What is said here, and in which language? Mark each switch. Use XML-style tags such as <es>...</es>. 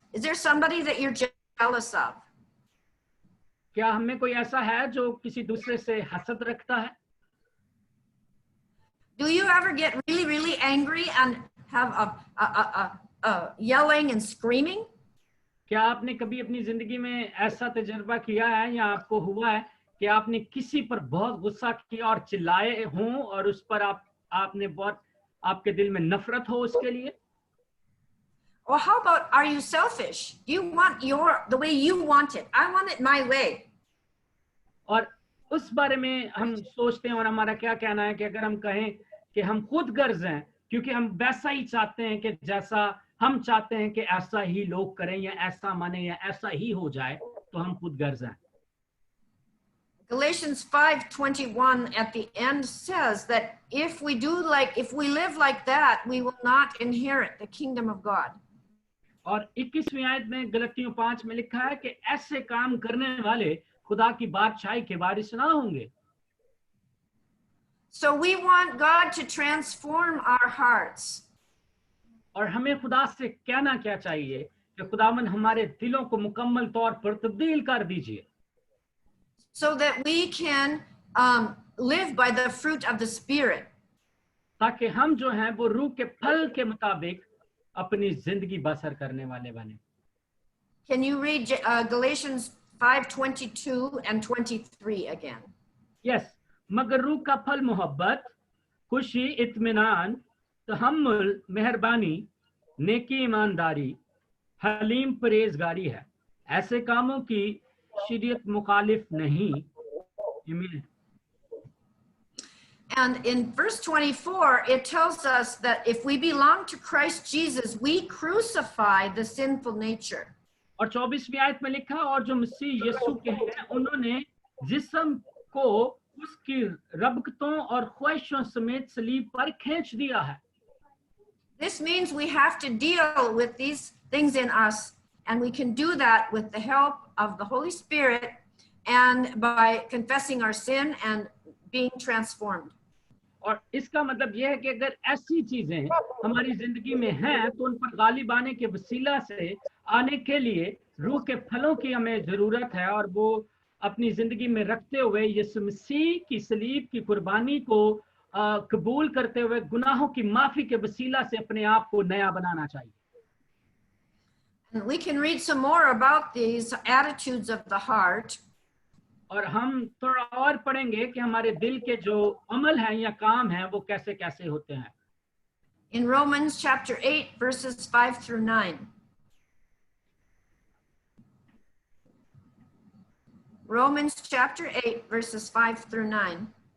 <en>Is there somebody that you're jealous of?</en> <hi>क्या हम में कोई ऐसा है जो किसी दूसरे से हसद रखता है?</hi> <en>Do you ever get really, really angry and have a yelling and screaming?</en> <hi>क्या आपने कभी अपनी जिंदगी में ऐसा तजुर्बा किया है या आपको हुआ है कि आपने किसी पर बहुत गुस्सा किया और चिल्लाए हों और उस पर आपने बहुत, आपके दिल में नफरत हो उसके लिए?</hi> <en>Or how about, are you selfish? You want the way you want it. I want it my way.</en> <hi>और उस बारे में हम सोचते हैं, और हमारा क्या कहना है कि अगर हम कहें कि हम खुद गर्ज हैं, क्योंकि हम वैसा ही चाहते हैं कि जैसा हम चाहते हैं कि ऐसा ही लोग करें या ऐसा माने या ऐसा ही हो जाए, तो हम खुद गर्ज हैं।</hi> <en>Galatians 5:21 at the end says that if we live like that, we will not inherit the kingdom of God.</en> <hi>और 21वीं आयत में गलतियों 5 में लिखा है कि ऐसे काम करने वाले खुदा की बादशाही के वारिस ना होंगे।</hi> <en>So we want God to transform our hearts.</en> <hi>और हमें खुदा से कहना क्या चाहिए कि खुदावन हमारे दिलों को मुकम्मल तौर पर तब्दील कर दीजिए,</hi> <en>so that we can live by the fruit of the Spirit.</en> <hi>ताकि हम जो हैं वो रूह के फल के मुताबिक अपनी जिंदगी बसर करने वाले बने।</hi> <en>Can you read Galatians 5:22 and 23 again? Yes.</en> <hi>मगर रूह का फल मोहब्बत, खुशी, इत्मीनान, तहम्मुल, मेहरबानी, नेकी, ईमानदारी, हलीम, परहेजगारी है। ऐसे कामों की शरीयत मुखालिफ नहीं। आमीन।</hi> <en>And in verse 24, it tells us that if we belong to Christ Jesus, we crucify the sinful nature.</en> <hi>और 24वीं आयत में लिखा, और जो मसीह यीशु के हैं उन्होंने जिस्म को उसकी रबकतों और ख्वाहिशों समेत सलीब पर खींच दिया है।</hi> <en>This means we have to deal with these things in us, and we can do that with the help of the Holy Spirit and by confessing our sin and being transformed.</en> <hi>और इसका मतलब यह है कि अगर ऐसी चीजें हमारी जिंदगी में हैं तो उन पर गालिब आने के वसीला से आने के लिए रूह के फलों की हमें जरूरत है, और वो अपनी जिंदगी में रखते हुए यीशु मसीह की सलीब की कुर्बानी को कबूल करते हुए गुनाहों की माफी के वसीला से अपने आप को नया बनाना चाहिए।</hi> <en>And we can read some more about these attitudes of the heart.</en> <hi>और हम थोड़ा और पढ़ेंगे कि हमारे दिल के जो अमल हैं या काम हैं वो कैसे कैसे होते हैं।</hi> <en>In Romans chapter 8 verses 5 through 9. Romans chapter 8 verses 5 through 9.</en>